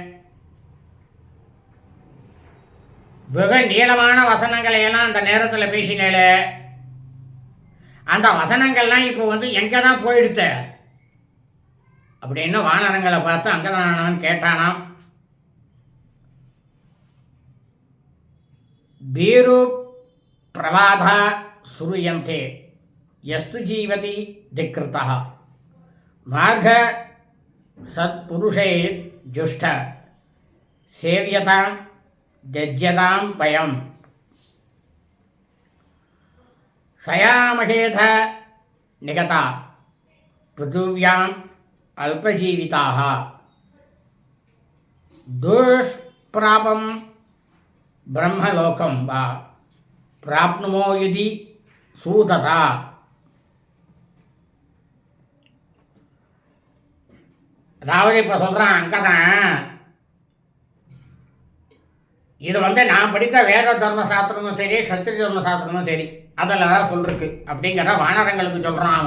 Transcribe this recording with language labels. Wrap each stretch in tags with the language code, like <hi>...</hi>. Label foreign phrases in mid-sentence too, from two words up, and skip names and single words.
<ta>வெகு நீளமான வசனங்களை எல்லாம் அந்த நேரத்தில் பேசினேளே, அந்த வசனங்கள்லாம் இப்போ எங்கே தான் போயிடுத்து அப்படின்னு வானரங்களை பார்த்து அங்கே தான் கேட்டானாம்.</ta> <sa>भीरु प्रवादाः श्रूयन्ते यस्तु जीवति धिकृतः मार्ग सत्पुरुषे जुष्ट सेव्यतां त्यज्यतां भयं सयामहेध निगता पृथिव्याम् अल्पजीविताः दुष्प्रापं ब्रह्मलोकं वा प्राप्नुमो यदि सूदता.</sa> <ta>அதாவது இப்போ சொல்கிறான் அங்கே தான், இது நான் படித்த வேத தர்ம சாஸ்திரமும் சரி சத்திரிய தர்ம சாஸ்திரமும் சரி அதில் தான் சொல்லிருக்கு அப்படிங்கிறத வானரங்களுக்கு சொல்கிறான்.</ta>